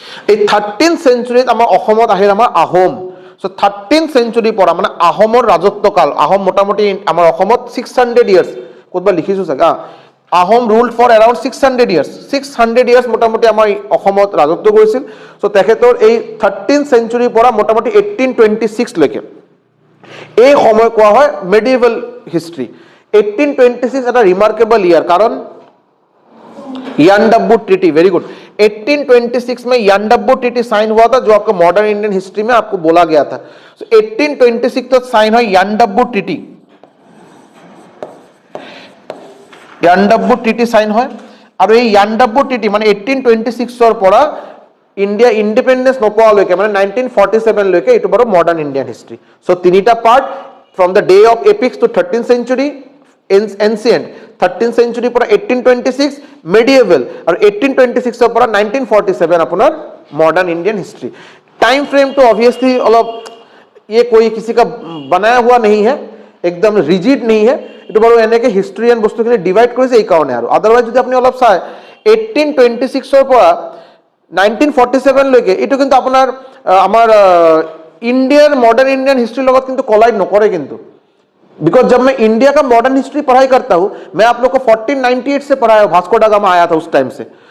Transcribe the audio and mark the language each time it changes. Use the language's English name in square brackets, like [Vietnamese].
[Assamese] এই 13th চেঞ্চুৰীত আমাৰ অসমত আহিল আমাৰ আহোম। চ' 13th চেঞ্চুৰীৰ পৰা মানে আহোমৰ ৰাজত্বকাল, আহোম মোটামুটি আমাৰ অসমত 600 ইয়াৰ্ছ, ক'তবা লিখিছোঁ চাগে, Ahom ৰুলড for around 600 years, 600 years মোটামুটি আমাৰ অসমত ৰাজত্ব কৰিছিল। চ' তেখেতৰ এই 13th চেঞ্চুৰীৰ পৰা মোটামুটি 1826 লৈকে এই সময় কোৱা হয় মেডিয়েভেল হিষ্ট্ৰী। 1826 এটা ৰিমাৰ্কেবল ইয়াৰ, কাৰণ [Hindi] यानडब्बू ट्रीटी, वेरी गुड, 1826 में यानडब्बू ट्रीटी साइन हुआ था, जो आपको मॉडर्न इंडियन हिस्ट्री में आपको बोला गया था। so 1826 तक साइन है यानडब्बू ट्रीटी, यानडब्बू ट्रीटी साइन है। और ये यानडब्बू ट्रीटी माने 1826 और [Assamese] পৰা ইন্ডিয়া ইন্ডিপেন্ডেন্স নোপোৱালৈকে মানে 1947 লৈকে এইটো বাৰু মডাৰ্ণ ইণ্ডিয়ান হিষ্ট্ৰী। সো তিনিটা part, from the day of epics two 13th century ancient, 13th চেঞ্চুৰীৰ পৰা 1826 মেডিয়েভেল, আৰু 1826 পৰা 1947 আপোনাৰ [Hindi] modern Indian history. Time frame तो ऑब्वियसली अलग ये कोई किसी का बनाया हुआ नहीं है, एकदम रिजिड नहीं है, [Assamese] এইটো বাৰু এনেকৈ হিষ্ট্ৰিয়ান বস্তুখিনি ডিভাইড কৰিছে এই কাৰণে। আৰু আদাৰৱাইজ যদি আপুনি অলপ চাই 1826 পৰা 1947 লৈকে এইটো কিন্তু আপোনাৰ আমাৰ इंडियन मॉडर्न इंडियन हिस्ट्री লগত কিন্তু [Hindi] कोलाइड नकरे किंतु, बिकॉज जब मैं इंडिया का मॉडर्न हिस्ट्री पढ़ाई करता हूं, मैं आप लोग को 1498 से पढ़ाया, वास्को डा गामा आया था उस टाइम से।